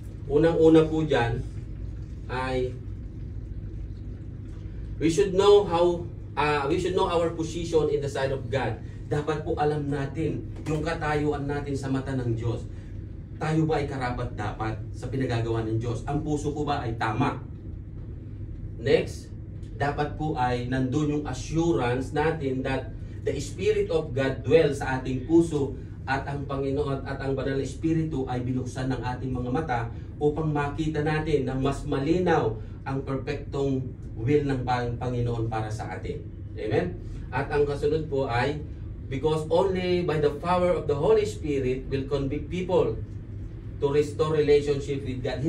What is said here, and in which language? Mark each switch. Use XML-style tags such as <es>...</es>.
<tl>Unang-una po dyan ay</tl> <en>we should know our position in the sight of God.</en> <tl>dapat po alam natin yung katayuan natin sa mata ng Diyos. Tayo ba ay karapat-dapat sa pinagagawa ng Diyos? Ang puso ko ba ay tama? Next, dapat po ay nandun yung assurance natin</tl> <en>that the Spirit of God dwells</en> <tl>sa ating puso at ang Panginoon at ang Banal na Espiritu ay binuksan ng ating mga mata upang makita natin ng mas malinaw ang perpektong will ng Panginoon para sa atin. Amen? At ang kasunod po ay,</tl> <en>because only by the power of the Holy Spirit will convict people to restore relationship with God.</en>